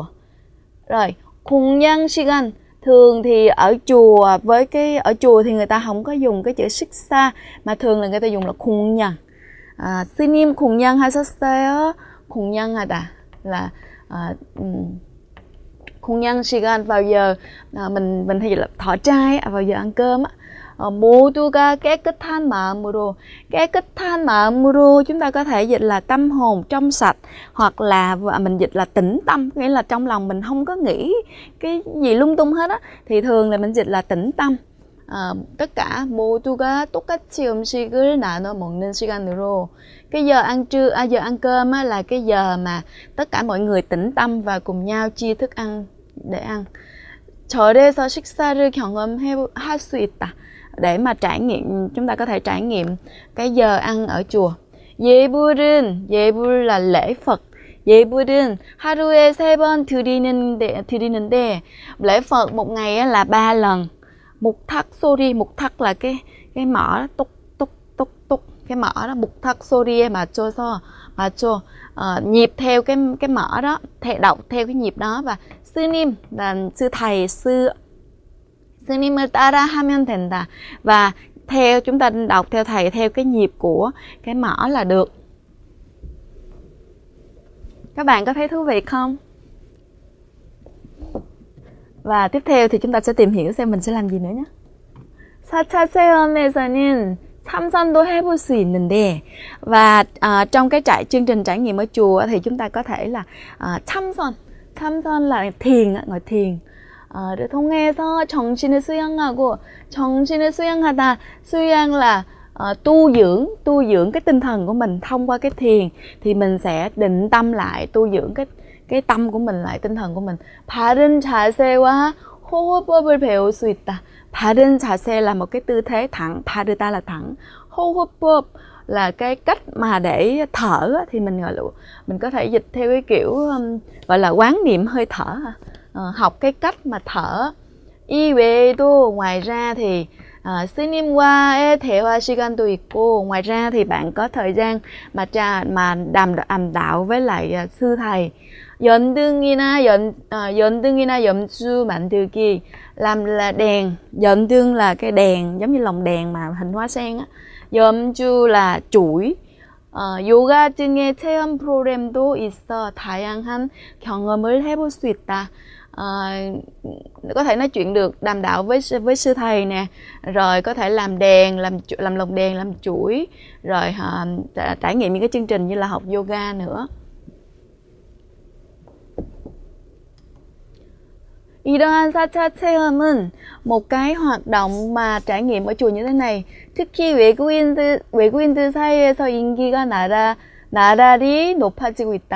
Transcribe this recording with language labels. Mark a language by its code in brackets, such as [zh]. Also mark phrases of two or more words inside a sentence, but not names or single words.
[vi] Rồi, [ko] 공양 시간, [vi] thường thì ở chùa ở chùa thì người ta không có dùng cái chữ 식사 mà thường là người ta dùng là 공양. [ko] 스님 공양 하셨어요? 공양하다 là 공양 시간, [vi] vào giờ mình hay là thọ trai, vào giờ ăn cơm á. [ko] 모두가 깨끗한 마음으로, 깨끗한 마음으로 [vi] chúng ta có thể dịch là tâm hồn trong sạch, hoặc là mình dịch là tĩnh tâm, nghĩa là trong lòng mình không có nghĩ cái gì lung tung hết á, thì thường là mình dịch là tĩnh tâm. tất cả [ko] 모두가 똑같이 음식을 나눠 먹는 시간으로, [vi] cái giờ ăn trưa, giờ ăn cơm á, là cái giờ mà tất cả mọi người tĩnh tâm và cùng nhau chia thức ăn để ăn. [ko] 절에서 식사를 경험할 수 있다, [vi] để mà trải nghiệm, chúng ta có thể trải nghiệm cái giờ ăn ở chùa. 예불 là lễ Phật. [ko] 예불은 하루에 3번 드리는데 [vi] lễ Phật một ngày là 3 lần. [ko] 목탁 소리, [vi] mukthak là cái mỏ túc túc túc túc, cái mỏ đó [ko] 목탁 소리 [vi] mà cho nhịp theo cái mỏ đó, đọc theo cái nhịp đó. Và 스님 là sư thầy, [ko] 스님을 따라 하면 된다, [vi] và theo chúng ta đọc theo thầy theo cái nhịp của cái mỏ là được. Các bạn có thấy thú vị không? Và tiếp theo thì chúng ta sẽ tìm hiểu xem mình sẽ làm gì nữa nhé. [ko] 4차 체험에서는 참선도 해볼 수 있는데, [vi] và trong cái chương trình trải nghiệm ở chùa thì chúng ta có thể là 참선 là thiền, ngồi thiền. để [ko] 통해서 정신을 수양하고, 정신을 수양하다, 수양 [vi] là tu dưỡng cái tinh thần của mình thông qua cái thiền, thì mình sẽ định tâm lại, tu dưỡng cái tâm của mình lại, tinh thần của mình. [ko] 바른 자세와 호흡법을 배울 수 있다. 바른 자세 [vi] là một cái tư thế thẳng, 바르다 là thẳng, 호흡법 là cái cách mà để thở, thì mình có thể dịch theo cái kiểu gọi là quán niệm hơi thở, học cái cách mà thở. [ko] 이 외에도, [vi] ngoài ra thì [ko] 스님과의 대화 시간도 있고, [vi] ngoài ra thì bạn có thời gian mà đàm đạo với lại sư thầy. [ko] 연등이나 염주 만들기, [vi] làm là đèn. 연등 là cái đèn giống như lồng đèn mà hình hoa sen á. 염주 là chuỗi. [ko] 요가 등의 체험 프로그램도 있어 다양한 경험을 해볼 수 있다. [vi] Có thể nói chuyện được, đàm đạo với sư thầy nè, rồi có thể làm đèn, làm lồng đèn, làm chuỗi, rồi trải nghiệm những cái chương trình như là học yoga nữa. [ko] 이러한 4차 체험은 [vi] một cái hoạt động mà trải nghiệm ở chùa như thế này, [ko] 특히 외국인들 사이에서 인기가 나날이 높아지고 있다.